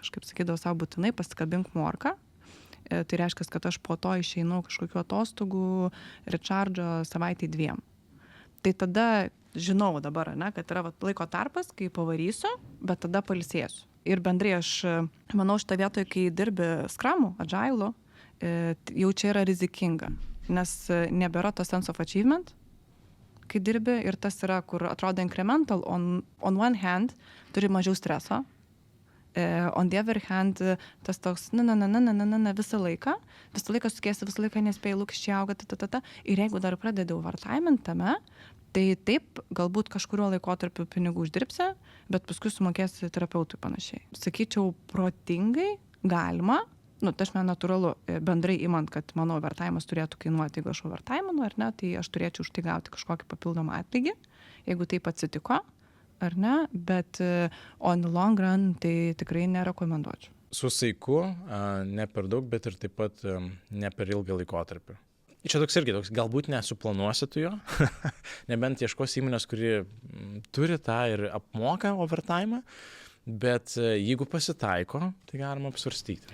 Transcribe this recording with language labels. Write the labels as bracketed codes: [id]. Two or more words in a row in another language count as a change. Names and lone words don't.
[lt] Aš kaip sakydavau savo būtinai, pasikabink morką. Tai reiškia, kad aš po to išeinu kažkokiu atostogų, recharge'o savaitį 2. Tai tada žinau dabar, kad yra laiko tarpas, kai pavarysiu, bet tada pailsėsiu. Ir bendrai aš manau šitą vietoje, kai dirbi Scrum'u, Agile'u, jau čia yra rizikinga, nes nebėra to [en] sense of achievement, [lt] kai dirbi ir tas yra, kur atrodo incremental, [en] on one hand [lt] turi mažiau streso, [en] on the other hand [lt] tas toks, visą laiką sukiesi, visą laiką nespėjai, lūkesčiai auga, ir jeigu dar pradedi overtimint tame, tai taip, galbūt kažkurio laikotarpiu pinigų uždirbsi, bet paskui sumokėsi terapeutui panašiai. Sakyčiau, protingai galima, tai aš natūralu, bendrai imant, kad mano overtimas turėtų kainuoti, jeigu aš overtiminu, ar ne, tai aš turėčiau už tai gauti kažkokį papildomą atlygį, jeigu taip atsitiko, ar ne, bet [en] on the long run [lt] tai tikrai nerekomenduočiau. Su saiku, ne per daug, bet ir taip pat ne per ilgą laikotarpį. Čia toks irgi, galbūt nesuplanuosi tu jo, nebent ieškosi įmonės, kuri turi tą ir apmoka overtime, bet jeigu pasitaiko, tai galima apsvarstyti.